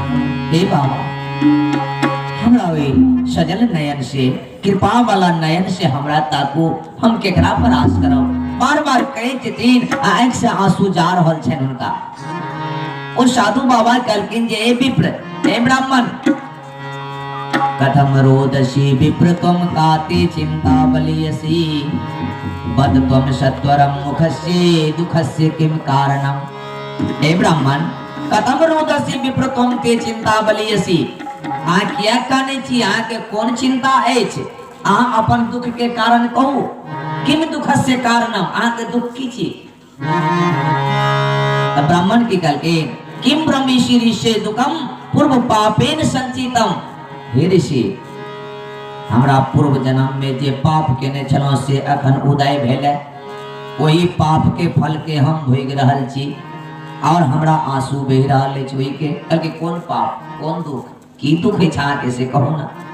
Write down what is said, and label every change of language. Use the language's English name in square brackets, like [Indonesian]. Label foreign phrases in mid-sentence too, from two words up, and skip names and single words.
[Maithili] हे बाबा हमरा वे सजल नयन से, कृपा वाला नयन से हमरा ताकू, हम केकरा पर आस करब। बार बार कहे छथिन, आंख से आंसू जा रहल छन उनका। ओ साधु बाबा कहलखिन जे ए विप्र, ए ब्राह्मण, [Sanskrit] कथम रोदसी विप्र तुम काते चिंता बलियसी, बद त्वम सत्वरम मुखस्य दुखस्य किम कारणम। ए ब्राह्मण, कथम रोदसी विप्र तुम ते चिंता बलियसी, [Maithili] आ किया काने छी, आ के कोन चिंता अछि, आ अपन दुख के कारण कहू। [Sanskrit] किम दुखस्य कारणम, [Maithili] आ के दुख की छी। ब्राह्मण की कहलखिन, [Sanskrit] किम ब्रह्मीषि ऋषि दुखम पूर्व पापेन संचितम। [Maithili] हे ऋषि, हमरा पूर्व जन्म में जे पाप केने छलौ से अखन उदय भेलै, वही पाप के फल के हम भोग रहल छी और हमरा आंसू बहि रहल अछि। ओहि के कहलकै कोन पाप, कोन दुख, की दुख अछि अहाँके से कहू ना।